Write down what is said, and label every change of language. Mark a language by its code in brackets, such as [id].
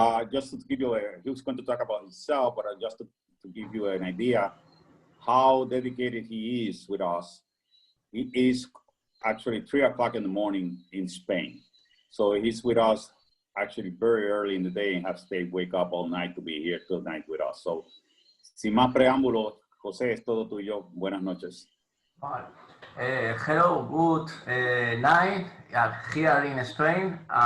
[en] Just to give you he was going to talk about himself, but just to give you an idea how dedicated he is with us. He is actually 3 o'clock in the morning in Spain. So he's with us actually very early in the day and has to wake up all night to be here tonight with us. [es] So, sin más preámbulos, José, es todo tuyo. Buenas noches. [en] Hello, good night here in Spain.